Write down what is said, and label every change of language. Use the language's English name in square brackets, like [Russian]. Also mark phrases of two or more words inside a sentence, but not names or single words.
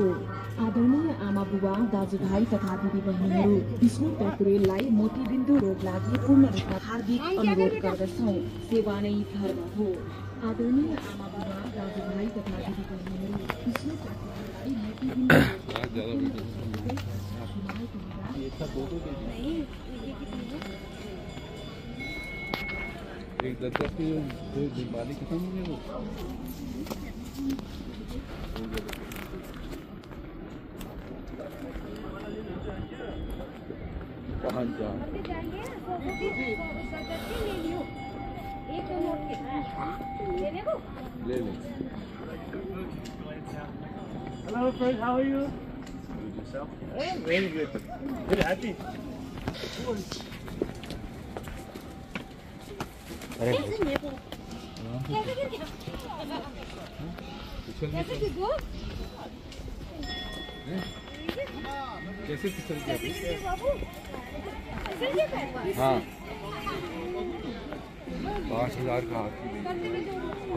[Nepali] आदरणीय आमा बुबा दाजुभाइ तथा दिदीबहिनीहरू, विष्णु प्याकुरेललाई मोतीबिन्दु रोग लागि पूर्ण रूपमा हार्दिक अनुरोध गर्दछौँ। सेवा नै धर्म हो। आदरणीय आमा बुबा दाजुभाइ तथा दिदीबहिनीहरू, विष्णु प्याकुरेललाई मोतीबिन्दु [Hindi] एक 10 की दिवाली खत्म हो गई वो। कहाँ जा? ले ले। [English] Hello friend, how are you? Good yourself? I'm very good. Very happy. [Hindi] अरे कैसे फिसल गया? हाँ 5,000 का हाथ।